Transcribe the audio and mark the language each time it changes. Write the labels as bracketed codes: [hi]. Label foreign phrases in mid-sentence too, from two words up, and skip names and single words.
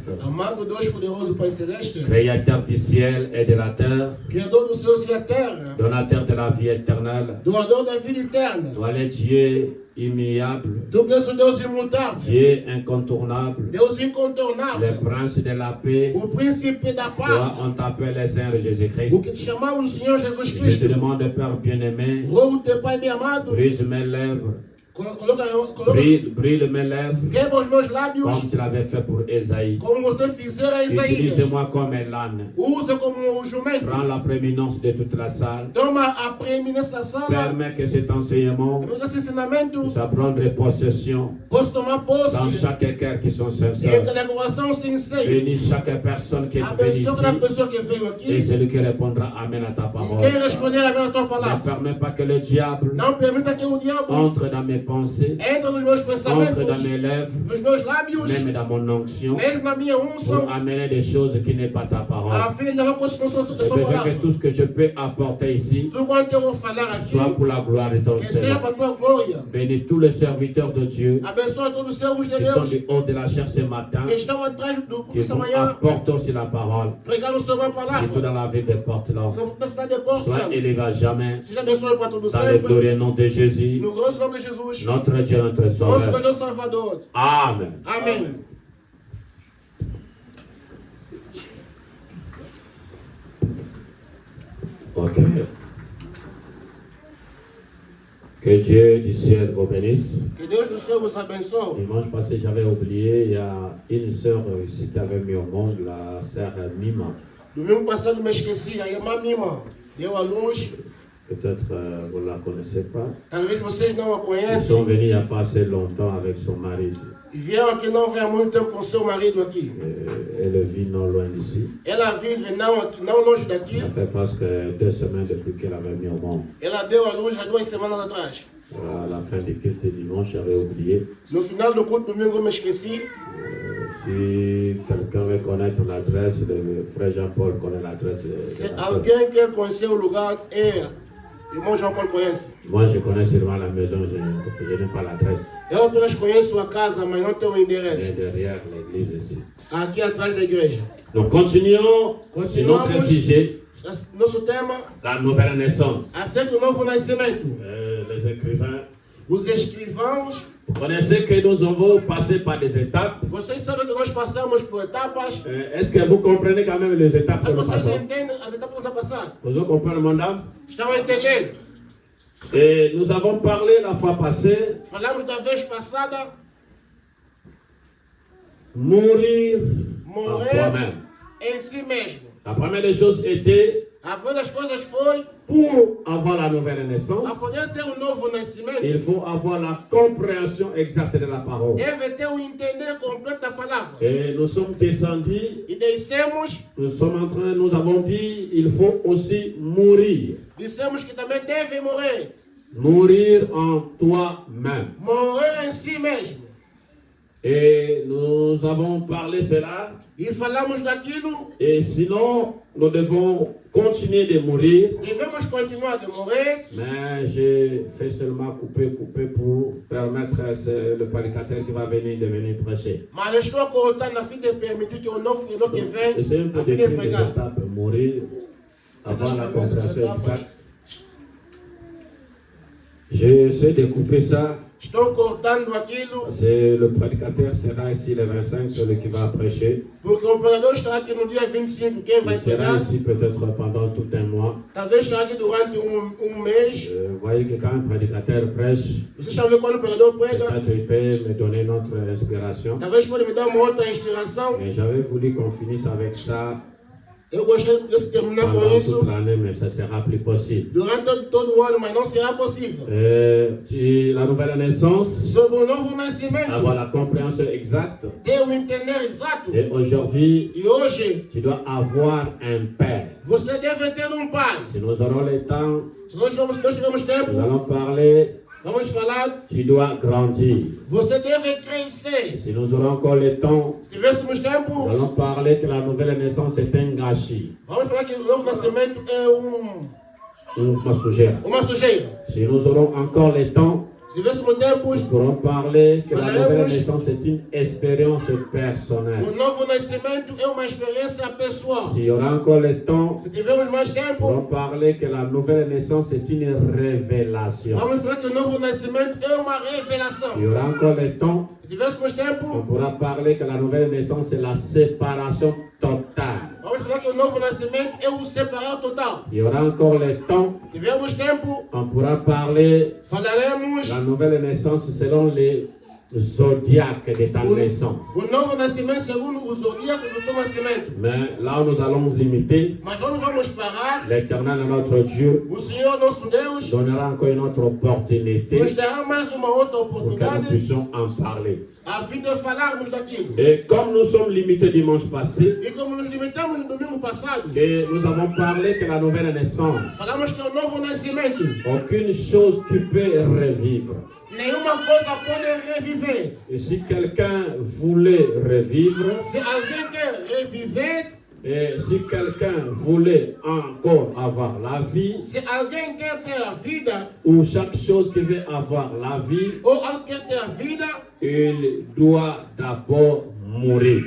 [pt] Amado Deus poderoso Pai Celeste, [fr] Créateur du ciel et de la terre, [pt] Criador dos céus e da terra, [fr] donateur de la vie éternelle, [pt] doador da vida eterna, [fr] toi le Dieu immuable, [pt] Tu que és o Deus imutável, [fr] Dieu incontournable, [pt] Deus [fr] le [pt] incontornável, [fr] prince de la paix. [pt] o príncipe da [fr] Toi, [pt] paz, [fr] on t'appelle le Seigneur [pt] o [fr] Jésus-Christ. [pt] que te chamamos o Senhor Jesus [fr] Je te [pt] Cristo. [fr] demande, Père bien-aimé, [pt] Rogo-te, Pai bem amado, [fr] brise mes lèvres, [pt] coloca, [fr] brille mes lèvres, [pt] quebra os meus lábios, [fr] comme tu l'avais fait pour Esaïe. [pt] como você fizera a Isaías. [fr] Utilise-moi comme un âne. [pt] Usa como o jumento. [fr] Prends la prééminence de toute la salle. [pt] Toma a preeminência da sala. [fr] Permets que cet enseignement [pt] Temos esse ensinamento. [fr] puisse prendre possession [pt] Posso tomar posse. [fr] dans chaque cœur qui sont [pt] Em [fr] sincères. [pt] cada coração sincero. [fr] Bénis chaque personne qui est venue [pt] Abençoa cada [fr] ici [pt] pessoa que veio [fr] et [pt] aqui. [fr] celui qui répondra Amen à ta [pt] E [fr] parole. [pt] quem responder a tua [fr] Ne [pt] palavra. [fr] permets pas que le diable [pt] Não permita que o diabo [fr] entre dans mes pensées, [pt] entre nos meus entre pensamentos, [fr] dans mes lèvres, [pt] nos meus lábios, [fr] même dans mon onction, [pt] mesmo na minha unção, [fr] pour amener des choses qui n'est pas ta parole. [pt] a fim de levar consideração da [fr] J'ai [pt] sua [fr] besoin [pt] palavra. [fr] que tout ce que je peux apporter ici [pt] Tudo quanto eu vou falar aqui, [fr] soit pour la gloire de ton [pt] que seja [fr] Seigneur. [pt] para a tua glória. [fr] Bénis tous les serviteurs de Dieu [pt] Abençoa todos os servos de [fr] qui sont [pt] Deus [fr] du haut de la chair ce matin, [pt] que estão atrás do [fr] qui [pt] essa [fr] vont [pt] manhã, [fr] apporter aussi la parole, [pt] pregando sobre a [fr] surtout [pt] palavra. [fr] dans la ville de Portland. [pt] Na cidade de Portland. [fr] Sois élevé à jamais [pt] Seja abençoado para todos [fr] dans le [pt] sempre. [fr] glorieux nom de Jésus, [pt] No grosso nome de Jesus. [fr] notre Dieu, notre [pt] Nosso [fr] Sauveur. [pt] Deus Salvador. [fr] Amen. [pt] Amém. Ok. [fr] Que Dieu du ciel vous bénisse. [pt] Que Deus do céu vos abençoe. [fr] Dimanche passé, j'avais oublié, il y a une sœur ici qui avait mis au monde, la sœur Mima. [pt] Domingo passado me esqueci, a irmã Mima deu a luz. [fr] Peut-être vous ne la connaissez pas. [pt] Talvez vocês não a [fr] Ils [pt] conhecem. [fr] sont venus il n'y a pas assez longtemps avec son mari ici. [pt] E vieram aqui não vem há muito tempo com seu marido aqui. [fr] Elle vit non loin d'ici. [pt] Ela vive não, aqui, não longe daqui. [fr] Ça fait presque 2 semaines depuis qu'elle avait mis au monde. [pt] Ela deu a luz há 2 semanas atrás. [fr] À la fin du culte dimanche, j'avais oublié. [pt] No final do culto domingo eu me esqueci. [fr] Si quelqu'un veut connaître l'adresse, le frère Jean-Paul connaît l'adresse. [pt] Se alguém quer conhecer o lugar, irmão João Paulo conhece. [fr] Moi, je connais seulement la maison, je n'ai pas l'adresse. [pt] Eu apenas conheço a casa, mas não tenho o [fr] Elle [pt] endereço. [fr] est derrière l'église ici. [pt] Aqui atrás da igreja. [fr] Donc, continuons sur notre [pt] Continuamos. [fr] sujet, [pt] Nosso tema, [fr] la nouvelle naissance. [pt] acerca do novo nascimento. [fr] Les écrivains, [pt] Os escrivãos, [fr] vous connaissez que nous avons passé par des étapes. [pt] vocês sabem que nós passamos por etapas. [fr] Est-ce que vous comprenez quand même les étapes que nous [pt] Vocês [fr] passons? [pt] entendem as etapas que nós passamos? [fr] Vous comprenez, mon âme? [pt] Estão entendendo? [fr] Et nous avons parlé la fois passée, [pt] Falamos da vez passada, [fr] mourir en [pt] morrer [fr] toi-même. [pt] em si mesmo. [fr] La première des choses était, [pt] A primeira das coisas foi, [fr] pour avoir la nouvelle [pt] a [fr] naissance, [pt] poder ter novo nascimento, [fr] il faut avoir la compréhension exacte de la parole. [pt] deve ter entender completo da palavra. [fr] Et nous sommes descendus, [pt] E dissemos [fr] nous avons dit, il faut aussi mourir. [pt] que também deve morrer. [fr] Mourir en toi-même. [pt] Morrer em si mesmo. [fr] Et nous avons parlé cela. [pt] E falamos daquilo, [fr] Et sinon, nous devons continuer de mourir. [pt] devemos continuar de morrer. [fr] Mais j'ai fait seulement couper pour permettre le prédicateur qui va venir de venir prêcher. [pt] Mas eu estou cortando a fim de permitir que o novo que vem, [fr] Essayez un peu [pt] a fim de [fr] d'écrire les [pt] pregar. [fr] étapes, mourir avant la compréhension exacte. J'essaie de couper ça [pt] Estão cortando aquilo, [fr] C'est le prédicateur sera ici le 25, celui qui va prêcher. [pt] porque o pregador estará aqui no dia 25, quem vai [fr] Il sera [pt] pregar. [fr] ici peut-être pendant tout un mois. [pt] Talvez estará aqui durante mês. [fr] Vous voyez que quand un prédicateur prêche, [pt] Vocês estão vendo quando o pregador prega? [fr] peut-être il peut me donner notre inspiration. [pt] Talvez pode me dar uma outra inspiração. [fr] Mais j'avais voulu qu'on finisse avec ça [pt] Eu gostaria de terminar com [fr] pendant [pt] isso [fr] toute l'année, mais ça ne sera plus possible. [pt] durante todo o ano, mas não será possível. [fr] La nouvelle naissance, [pt] Sobre o novo nascimento, [fr] avoir la compréhension exacte. [pt] ter o entender exato. [fr] Et aujourd'hui, [pt] E hoje, [fr] tu dois avoir un père. [pt] você deve ter um pai. [fr] Si nous aurons le temps, [pt] Se nós tivermos [fr] nous [pt] tempo, [fr] allons parler. [pt] vamos falar. [fr] Tu dois grandir. [pt] Você deve crescer. [fr] Si nous aurons encore le temps, [pt] Se tivéssemos [fr] nous [pt] tempo, [fr] allons parler que la nouvelle naissance est un gâchis, [pt] vamos falar que o novo nascimento é uma sujeira. uma sujeira. [fr] Si nous aurons encore le temps, [pt] Se tivéssemos tempo, [fr] nous pourrons parler que la [pt] Falaremos. [fr] nouvelle naissance est une expérience personnelle. [pt] o novo nascimento é uma experiência pessoal. [fr] S'il y aura encore le temps, [pt] Se tivermos mais [fr] nous [pt] tempo, [fr] pourrons parler que la nouvelle naissance est une révélation. [pt] vamos falar que o novo nascimento é uma [fr] S'il y [pt] revelação. [fr] aura encore le temps, [pt] Se tivéssemos [fr] on [pt] tempo, [fr] pourra parler que la nouvelle naissance est la séparation totale. [pt] vamos falar que o novo nascimento é o separar total. [fr] Il y aura encore le temps, [pt] Se tivermos tempo, [fr] on pourra parler [pt] falaremos [fr] la nouvelle naissance selon les zodiaques de ta naissance. [pt] o novo nascimento segundo os zodíacos do teu nascimento. [fr] Mais là où nous allons limiter, [pt] Mas não vamos parar. [fr] l'Éternel, notre Dieu, [pt] O Senhor, nosso Deus, [fr] donnera encore une autre opportunité [pt] nos dará mais uma outra [fr] pour que nous [pt] oportunidade [fr] puissions en parler. [pt] a fim de falarmos daquilo. [fr] Et comme nous sommes limités dimanche passé, [pt] E como nos limitamos no domingo passado, [fr] et nous avons parlé que la nouvelle naissance, [pt] falamos que o novo nascimento, [fr] aucune chose qui peut revivre. [pt] nenhuma coisa pode reviver. [fr] Et si quelqu'un voulait revivre, [pt] Se alguém quer reviver, [fr] et si quelqu'un voulait encore avoir la vie, [pt] se alguém quer ter a vida, [fr] ou chaque chose qui veut avoir la vie, [pt] ou alguém quer ter a vida, [fr] il doit d'abord mourir.